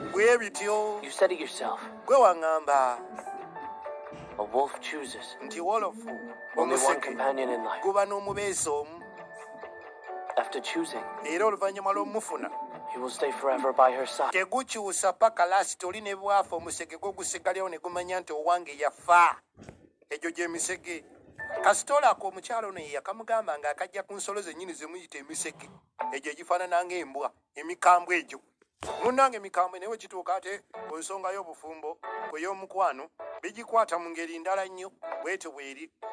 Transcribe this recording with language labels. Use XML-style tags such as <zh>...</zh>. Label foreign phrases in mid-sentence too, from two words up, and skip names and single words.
<lg>Bwe bityo.</lg> <en>You said it yourself.</en> <lg>Gwe waŋŋamba.</lg> <en>A wolf chooses</en> <lg>Nti wolofu.</lg> <en>only one Omuseke. companion in life.</en> <lg>Guba n'omubeezi omu.</lg> <en>After choosing,</en> <lg>Era oluvannyuma lw'omufuna.</lg> <en>he will stay forever by her side.</en> <lg>Tegukyusa paka last, oli ne bwafa, omusege gwo gusigalirawo ne gumanya nti owange yafa. Egyo gye misege. Kasitoola ako omukyalo ono ye yakamugamba nga akajja ku nsolo zennyini ze muyita emisege. Egyo egifaanana ng'embwa, emikambwe egyo. Munnange emikambwe naye we kituuka ate ku nsonga y'obufumbo, kwe y'omukwano, bigikwata mu ngeri ndala nnyo, bw'etyo bw'eri.</lg>